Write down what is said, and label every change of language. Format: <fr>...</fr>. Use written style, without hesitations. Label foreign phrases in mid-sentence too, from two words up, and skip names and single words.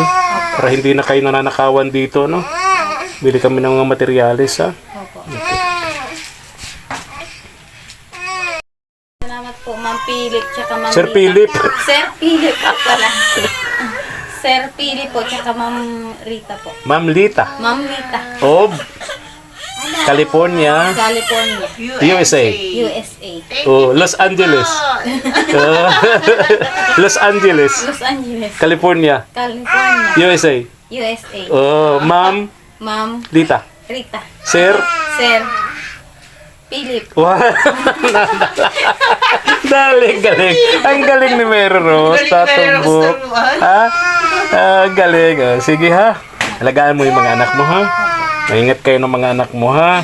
<tl>Para hindi na kayo nananakawan dito, no? Bili kami ng mga materyales, ha? Opo. Salamat po, Ma'am Philip, tsaka Ma'am Sir Rita. Philip. Sir Philip po pala. Sir Philip po, tsaka Ma'am Rita po. Ma'am Lita. Ma'am Rita, Of California, California, USA. USA. Oh, Los Angeles. Los Angeles, Los Angeles, California, California, USA. USA. Oh, Ma'am Ma'am Lita. Rita, Sir. Sir Philip. Wow. Galing. Ang galing ni Mary Rose. Tatumbok. Ha? Galing. Sige, ha? Alagaan mo yung mga anak mo, ha? Maingat kayo ng mga anak mo, ha?</tl>